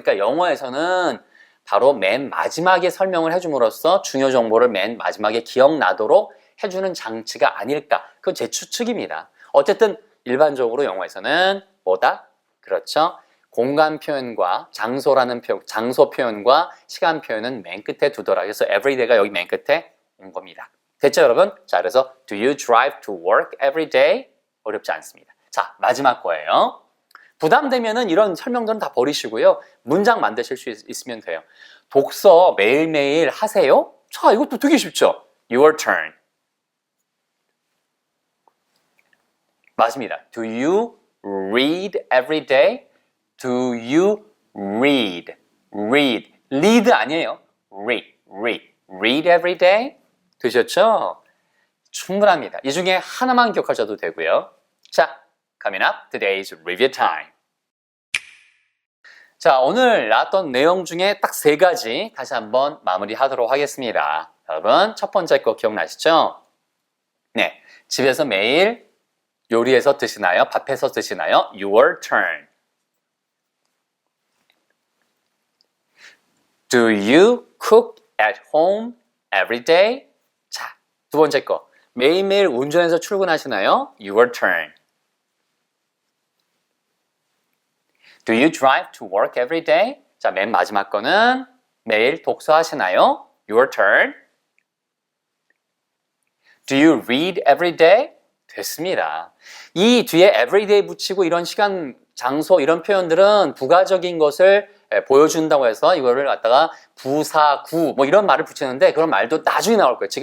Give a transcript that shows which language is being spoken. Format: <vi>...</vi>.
<ko>그러니까 영어에서는 바로 맨 마지막에 설명을 해줌으로써 중요 정보를 맨 마지막에 기억나도록 해주는 장치가 아닐까. 그건 제 추측입니다. 어쨌든 일반적으로 영어에서는 뭐다? 그렇죠. 공간 표현과 장소라는 장소 표현과 시간 표현은 맨 끝에 두더라. 그래서 everyday가 여기 맨 끝에 온 겁니다. 됐죠, 여러분? 자, 그래서</ko> <en>do you drive to work every day?</en> <ko>어렵지 않습니다. 자, 마지막 거예요. 부담되면은 이런 설명들은 다 버리시고요. 문장 만드실 수 있으면 돼요. 독서 매일매일 하세요? 자, 이것도 되게 쉽죠?</ko> <en>Your turn.</en> <ko>맞습니다.</ko> <en>Do you read every day? Do you read? read. read</en> <ko>아니에요.</ko> <en>read every day?</en> <ko>되셨죠? 충분합니다. 이 중에 하나만 기억하셔도 되고요.</ko> <en>자, coming up, today's review time.</en> <ko>자, 오늘 나왔던 내용 중에 딱 3가지 다시 한번 마무리하도록 하겠습니다. 여러분, 첫 번째 거 기억나시죠? 네, 집에서 매일 요리해서 드시나요? 밥해서 드시나요?</ko> <en>Your turn. Do you cook at home every day.</en> <ko>자, 두 번째 거. 매일매일 운전해서 출근하시나요?</ko> <en>Your turn. Do you drive to work every day?</en> <ko>자, 맨 마지막 거는 매일 독서하시나요?</ko> <en>Your turn. Do you read every day?</en> <ko>됐습니다. 이 뒤에 everyday 붙이고 이런 시간, 장소 이런 표현들은 부가적인 것을 보여준다고 해서 이거를 갖다가 부사, 구 뭐 이런 말을 붙이는데 그런 말도 나중에 나올 거예요.</ko>